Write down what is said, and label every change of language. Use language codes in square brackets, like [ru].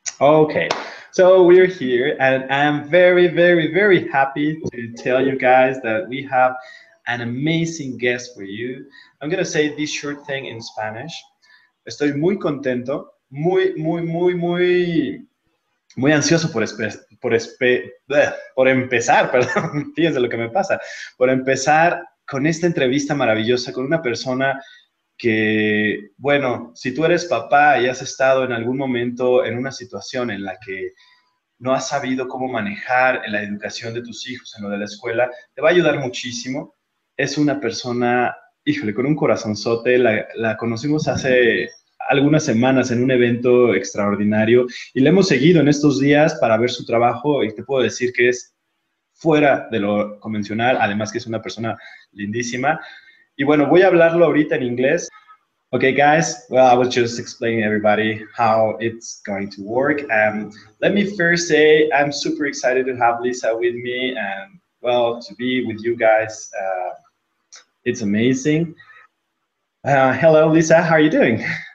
[en] Okay, so we're here, and I'm very, very, very happy to tell you guys that we have an amazing guest for you. I'm gonna say this short thing in Spanish. [es] Estoy muy contento, muy ansioso por empezar, perdón, fíjense lo que me pasa, por empezar con esta entrevista maravillosa con una persona que, bueno, si tú eres papá y has estado en algún momento en una situación en la que no has sabido cómo manejar la educación de tus hijos en lo de la escuela, te va a ayudar muchísimo. Es una persona, híjole, con un corazonzote. La conocimos hace algunas semanas en un evento extraordinario y le hemos seguido en estos días para ver su trabajo y te puedo decir que es fuera de lo convencional, además que es una persona lindísima. Y bueno, voy a hablarlo ahorita en inglés. [en] Okay, guys, well, I was just explaining everybody how it's going to work. Let me first say I'm super excited to have Lisa with me and, well, to be with you guys. It's amazing. Hello, Lisa, how are you doing?